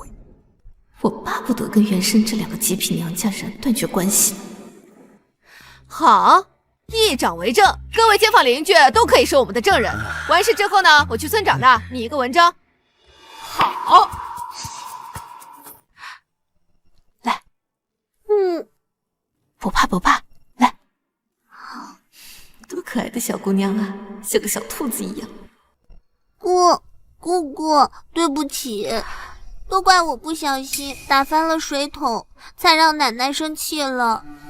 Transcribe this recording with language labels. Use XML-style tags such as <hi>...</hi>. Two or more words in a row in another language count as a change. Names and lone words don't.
<zh>我巴不得跟原生這兩個極品娘家人斷絕關係。好，一掌為證，各位街坊鄰居都可以是我們的證人。完事之後呢，我去村長那擬一個文章。好，來，不怕不怕，來，多可愛的小姑娘啊，像個小兔子一樣。姑姑，對不起，都怪我不小心打翻了水桶，才讓奶奶生氣了。</zh>